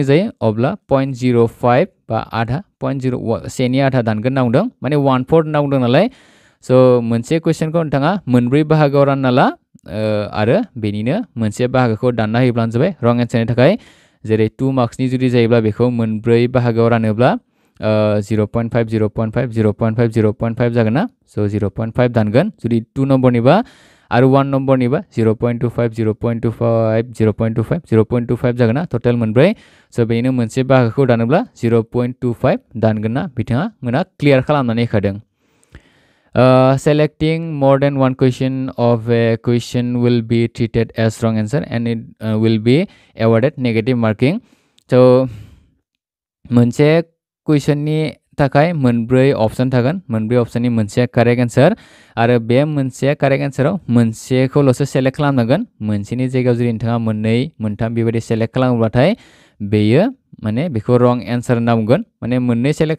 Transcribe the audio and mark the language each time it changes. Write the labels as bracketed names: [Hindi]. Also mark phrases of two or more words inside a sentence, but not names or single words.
[Bodo] जायो अब्ला 0.05 बा आधा 0.01 आधा दानगोन होनना बुंदों माने 1/4 होनना बुंदों नालाय स' मोनसे कुइसनखौ नोंथाङा मोनब्रै बाहागोआव रानना ला आरो बेनिनो मोनसे बाहागोखौ दानना होयोब्लानो जाबाय [English] wrong answerनि [Bodo] थाखाय जेरै 2 मार्क्सनि जुदि जायोब्ला बेखौ मोनब्रै बाहागोआव रानोब्ला 0.5 जागोन ना स' 0.5 दानगोन जुदि 2 नम्बरनिबा आरो 1 नम्बरनिबा 0.25 जागोन ना टटेल मोनब्रै स' बेनिनो मोनसे बाहागोखौ दानोब्ला 0.25 दानगोन ना बिथांमोना क्लियार खालामनानै होखादों [English] selecting more than one question of a question will be treated as wrong answer and it will be awarded negative marking so [Bodo] मोनसे कुइसननि थाखाय मोनब्रै अपसन थागोन मोनब्रै अपसननि मोनसेया [English] correct answer [Bodo] आरो बे मोनसेया [English] correct answerआव [Bodo] मोनसेखौल'सो सेलेक्ट खालामनांगोन मोनसेनि जायगायाव जुदि नोंथाङा मोननै मोनथाम बेबायदि सेलेक्ट खालामोब्लाथाय बेयो माने बेखौ [English] wrong answer [Bodo] होनना बुंगोन माने मोननै सेलेक्ट